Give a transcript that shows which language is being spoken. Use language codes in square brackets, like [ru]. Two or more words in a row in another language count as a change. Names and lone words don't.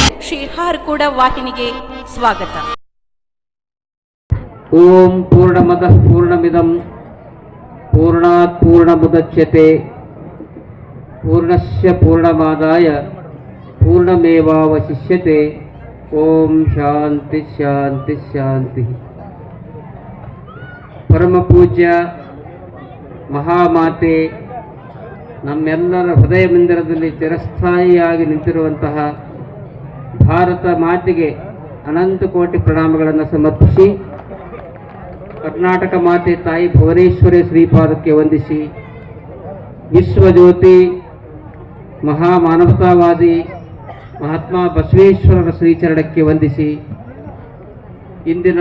[kn] ಶ್ರೀ ಹಾರ್ಕೂಡ ವಾಹಿನಿಗೆ ಸ್ವಾಗತ. [sa] ಓಂ ಪೂರ್ಣಮದಃ ಪೂರ್ಣಮಿದಂ ಪೂರ್ಣಾತ್ ಪೂರ್ಣಮುದಚ್ಯತೆ ಪೂರ್ಣಸ್ಯ ಪೂರ್ಣಮಾದಾಯ ಪೂರ್ಣಮೇವಾವಶಿಷ್ಯತೆ. ಓಂ ಶಾಂತಿ ಶಾಂತಿ ಶಾಂತಿ. [kn] ಪರಮ ಪೂಜ್ಯ ಮಹಾಮಾತೆ, ನಮ್ಮೆಲ್ಲರ ಹೃದಯ ಮಂದಿರದಲ್ಲಿ ಚಿರಸ್ಥಾಯಿಯಾಗಿ ನಿಂತಿರುವಂತಹ ಭಾರತ ಮಾತೆಗೆ ಅನಂತ ಕೋಟಿ ಪ್ರಣಾಮಗಳನ್ನು ಸಮರ್ಪಿಸಿ, ಕರ್ನಾಟಕ ಮಾತೆ ತಾಯಿ ಭುವನೇಶ್ವರಿ ಶ್ರೀಪಾದಕ್ಕೆ ವಂದಿಸಿ, ವಿಶ್ವಜ್ಯೋತಿ ಮಹಾಮಾನವತಾವಾದಿ ಮಹಾತ್ಮ ಬಸವೇಶ್ವರರ ಶ್ರೀಚರಣಕ್ಕೆ ವಂದಿಸಿ, ಇಂದಿನ